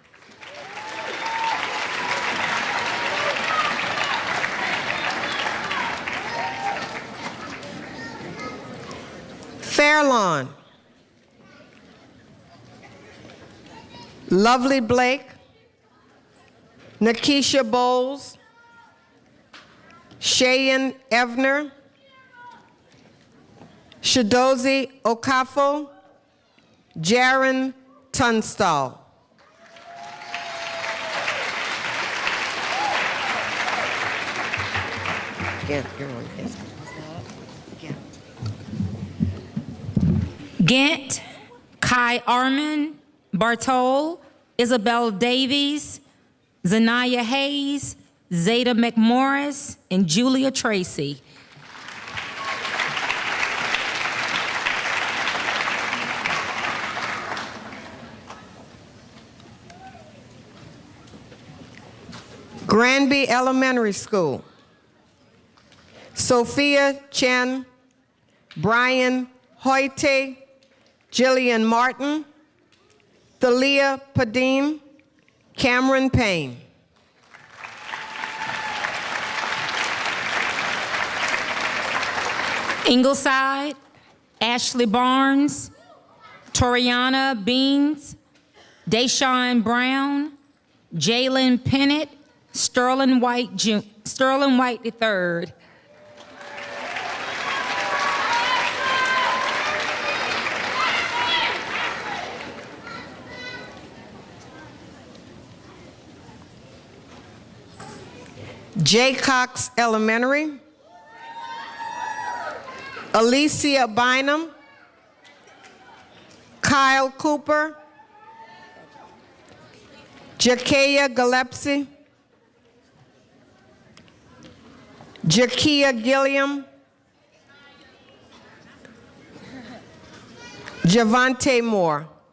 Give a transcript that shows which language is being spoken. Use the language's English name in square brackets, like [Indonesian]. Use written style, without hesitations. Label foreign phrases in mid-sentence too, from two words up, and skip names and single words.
[English] Fairlawn, Lovely Blake, Nakisha Bowles, Cheyenne Evner, Shadozi Okafo, Jaron Tunstall. Ghent, Kai Arman, Bartol, Isabel Davies, Zanaya Hayes, Zeta McMorris, and Julia Tracy. Granby Elementary School, Sophia Chen, Brian Hoyte, Jillian Martin, Thalia Padine, Cameron Payne. Ingleside, Ashley Barnes, Toriana Beans, Deshaun Brown, Jalen Pennant, Sterling White III. J. Cox Elementary, Alicia Bynum, Kyle Cooper, Jakaya Gillespie, Jakia Gilliam, Javante Moore.